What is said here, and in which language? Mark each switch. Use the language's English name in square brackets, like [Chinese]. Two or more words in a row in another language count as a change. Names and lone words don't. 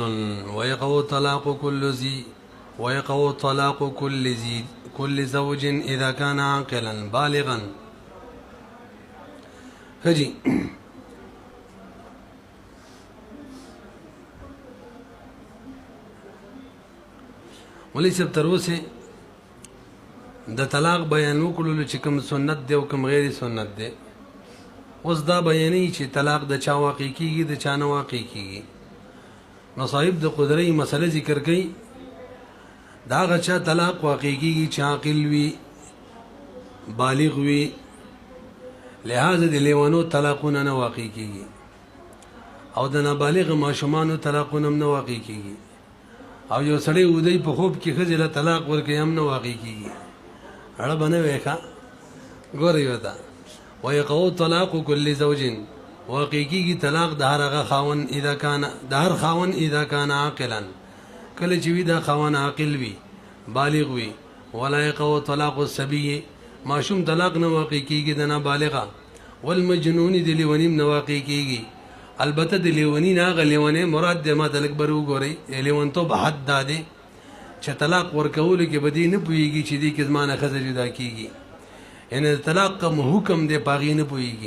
[Arabic] ويقع طلاق كل زوج إذا كان عاقلا بالغا. فجي وليس بتروسي [Pashto] د طلاق بیان وکړو چې کوم سنت دی او کوم غیر سنت دی. اوس دا بیانې چې طلاق د چا واقع کیږي د چا نه واقع کیږي. نو صاحب د قدرې مسله ذکر کوي. دا هغه چا طلاق واقع کیږي چې عاقل وي، بالغ وي، لہذا د لیوانو طلاقونه نه واقع کیږي او د نابالغ ماشومانو طلاقونه نه واقع کیږي او یو سړی ودی په خوب کې ښځې له طلاق ورکوي هم نه واقع کیږي. اړه به نه وی ښه ګورئ ورته. [Arabic] ويقع طلاق كل زوج [Pashto] واقع کیږي طلاق د هر هغه خاوند [Arabic] اذا كان عاقلا [Pashto] کله چې وي دا خاوند عاقل وي، بالغ وي. [Arabic] ولا يقع طلاق الصبي [Pashto] ماشوم طلاق نه واقع کیږي د نابالغه. والمجنون د لیونیم نه واقع کیږي. البته د لیونی نه هغه لیونی مراد د ما تلک بر وګورئ. لیونتوب حد دا دی چې طلاق ورکولو کې به دې نه پوهېږي چې دې کې زما نه ښځه جدا کیږي، یعنې د طلاق کوم حکم دی په هغې نه پوهېږي.